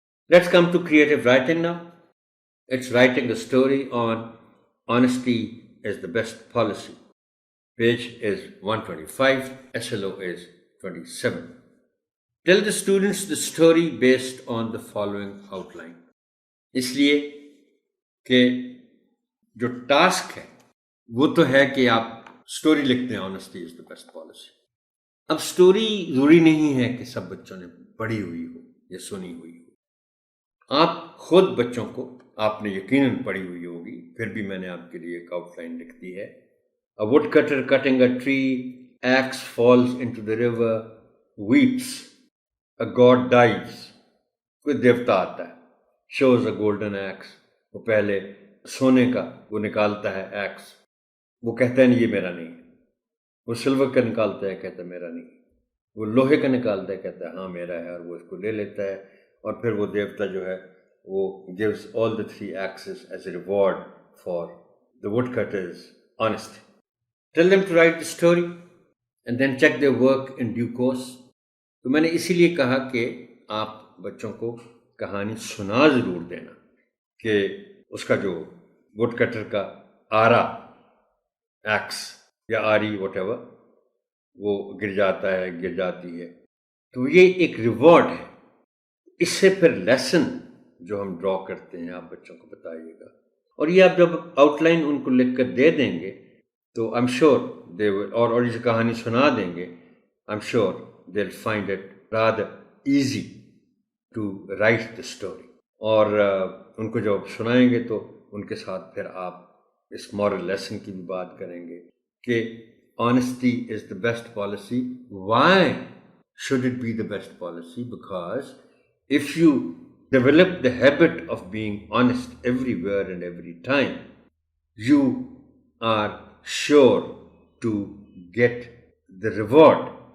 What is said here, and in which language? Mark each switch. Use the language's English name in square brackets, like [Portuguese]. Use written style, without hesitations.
[English] Let's come to creative writing now. It's writing a story on honesty is the best policy. Page is 125, SLO is 27. Tell the students the story based on the following outline. [Urdu] اس لیے کہ جو task ہے وہ تو ہے کہ آپ story لکھتے ہیں. [English] Honesty is the best policy. [Urdu] اب اسٹوری ضروری نہیں ہے کہ سب بچوں نے پڑھی ہوئی ہو یا سنی ہوئی ہو. آپ خود بچوں کو آپ نے یقیناً پڑھی ہوئی ہوگی, پھر بھی میں نے آپ کے لیے ایک آؤٹ لائن لکھ دی ہے. [English] A woodcutter cutting a tree, axe falls into the river, weeps. A god dives. [Urdu] کوئی دیوتا آتا ہے, [English] shows a golden axe. [Urdu] وہ پہلے سونے کا وہ نکالتا ہے ایکس, وہ کہتا ہے نہیں یہ میرا نہیں ہے. وہ سلور کا نکالتا ہے, کہتا ہے میرا نہیں. وہ لوہے کا نکالتا ہے, کہتا ہے ہاں میرا ہے, اور وہ اس کو لے لیتا ہے. اور پھر وہ دیوتا جو ہے وہ [English] gives all the 3 axes as a reward for the woodcutter's honesty. Tell them to write the story and then check their work in due course. [Urdu] تو میں نے اسی لیے کہا کہ آپ بچوں کو کہانی سنا ضرور دینا کہ اس کا جو ووڈ کٹر کا آرا, ایکس یا آری واٹ ایور, وہ گر جاتا ہے, گر جاتی ہے, تو یہ ایک ریوارڈ ہے. اس سے پھر لیسن جو ہم ڈرا کرتے ہیں آپ بچوں کو بتائیے گا. اور یہ آپ جب آؤٹ لائن ان کو لکھ کر دے دیں گے تو [English] I'm sure they will, [Urdu] اور یہ کہانی سنا دیں گے, [English] I'm sure they'll find it rather easy to write the story. [Urdu] اور ان کو جب سنائیں گے تو ان کے ساتھ پھر آپ اس مورل لیسن کی بھی بات کریں گے کہ [English] honesty is the best policy. Why should it be the best policy? Because if you develop the habit of being honest everywhere and every time, you are sure to get the reward.